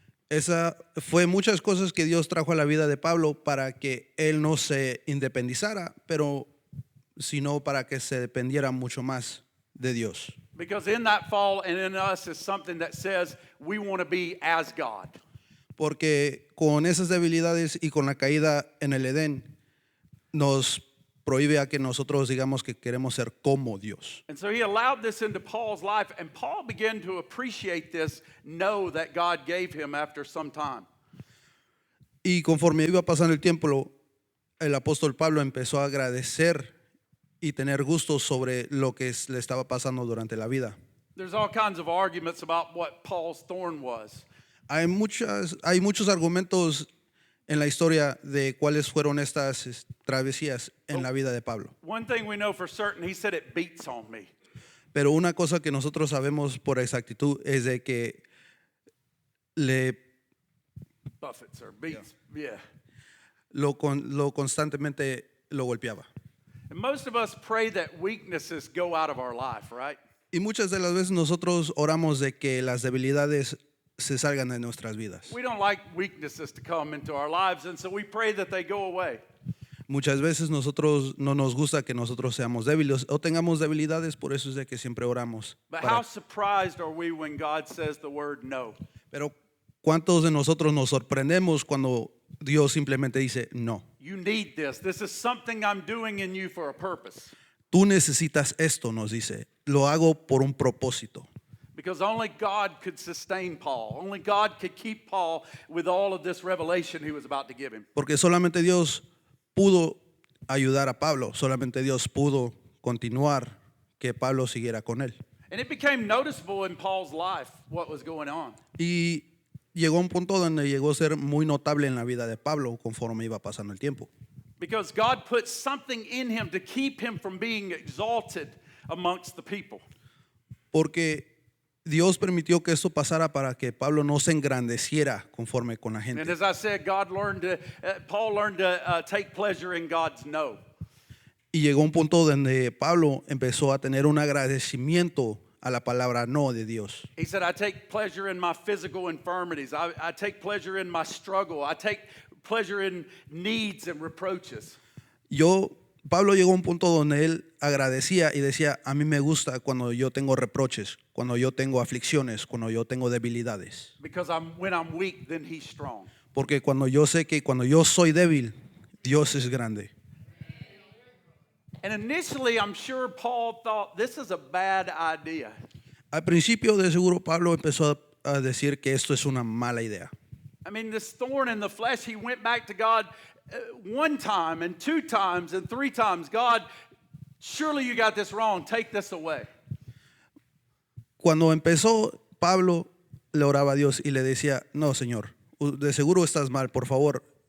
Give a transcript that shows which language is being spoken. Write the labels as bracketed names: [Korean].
[Spanish] Esa fue muchas cosas que Dios trajo a la vida de Pablo para que él no se independizara, pero sino para que se dependiera mucho más de Dios. [English] Because in that fall and in us is something that says we want to be as God. [Spanish] Porque con esas debilidades y con la caída en el Edén nos prohíbe a que nosotros digamos que queremos ser como Dios. [English] And so he allowed this into Paul's life, and Paul began to appreciate this know that God gave him after some time. [Spanish] Y conforme iba pasando el tiempo, el apóstol Pablo empezó a agradecer y tener gusto sobre lo que le estaba pasando durante la vida. [English] There's all kinds of arguments about what Paul's thorn was. [Spanish] Hay muchos argumentos en la historia de cuáles fueron estas travesías en la vida de Pablo. [English] One thing we know for certain, he said it beats on me. [Spanish] Pero una cosa que nosotros sabemos por exactitud es de que [English] Buffets or beats, yeah. [Spanish] lo constantemente lo golpeaba. [English] And most of us pray that weaknesses go out of our life, right? [Spanish] Y muchas de las veces nosotros oramos de que las debilidades se salgan de nuestras vidas. [English] We don't like weaknesses to come into our lives, and so we pray that they go away. [Spanish] Muchas veces nosotros no nos gusta que nosotros seamos débiles o tengamos debilidades, por eso es de que siempre oramos. [English] But how surprised are we when God says the word no? [Spanish] Pero ¿cuántos de nosotros nos sorprendemos cuando Dios simplemente dice no? [English] You need this. This is something I'm doing in you for a purpose. [Spanish] Tú necesitas esto, nos dice. Lo hago por un propósito. [English] Because only God could sustain Paul. Only God could keep Paul with all of this revelation he was about to give him. [Spanish] Porque solamente Dios pudo ayudar a Pablo. Solamente Dios pudo continuar que Pablo siguiera con él. [English] And it became noticeable in Paul's life what was going on. [Spanish] Y llegó a un punto donde llegó a ser muy notable en la vida de Pablo conforme iba pasando el tiempo. [English] Because God put something in him to keep him from being exalted amongst the people. [Spanish] Porque Dios permitió que esto pasara para que Pablo no se engrandeciera conforme con la [English] And [Spanish] gente. [English] as I said, Paul learned to take pleasure in God's no. [Spanish] Y llegó un punto donde Pablo empezó a tener un agradecimiento a la palabra no de Dios. [English] He said, I take pleasure in my physical infirmities. I take pleasure in my struggle. I take pleasure in needs and reproaches. [Spanish] Pablo llegó a un punto donde él agradecía y decía, a mí me gusta cuando yo tengo reproches, cuando yo tengo aflicciones, cuando yo tengo debilidades. [English] Because when I'm weak, then he's strong. [Spanish] Porque cuando yo sé que cuando yo soy débil, Dios es grande. [English] And initially, I'm sure Paul thought, this is a bad idea. [Spanish] Al principio de seguro Pablo empezó a decir que esto es una mala idea. [English] I mean, this thorn in the flesh, he went back to God one time and two times and three times. God, surely you got this wrong. Take this away. [Spanish] Cuando empezó, Pablo le oraba a Dios y le decía, no, Señor, de seguro estás mal, por favor,